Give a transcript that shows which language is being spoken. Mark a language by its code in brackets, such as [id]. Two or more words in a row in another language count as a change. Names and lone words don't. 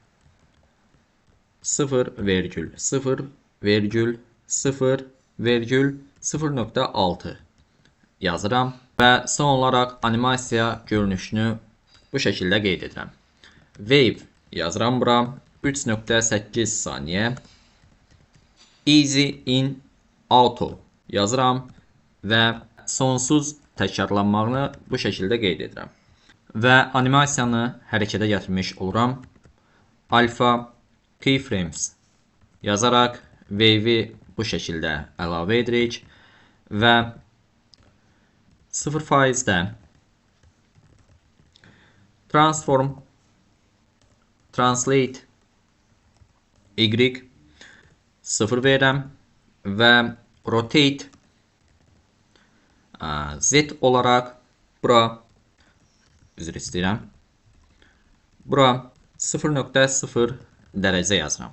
[az] 0.0.0.6 yazıram və son olaraq animasiya görünüşünü bu şəkildə qeyd edirəm. Wave yazıram bura 3.8 saniyə. [en] Easy in auto [az] yazıram və sonsuz təkrarlanmağını bu şəkildə qeyd edirəm. Və animasiyanı hərəkətə gətirmiş oluram. [en] Alpha keyframes [az] yazaraq wave'i bu şəkildə əlavə edirik və 0%-də [en] transform translate y 0 [az] verirəm və [en] rotate z [az] olarak bura üzr istəyirəm. Bura 0.0 dərəcə yazıram.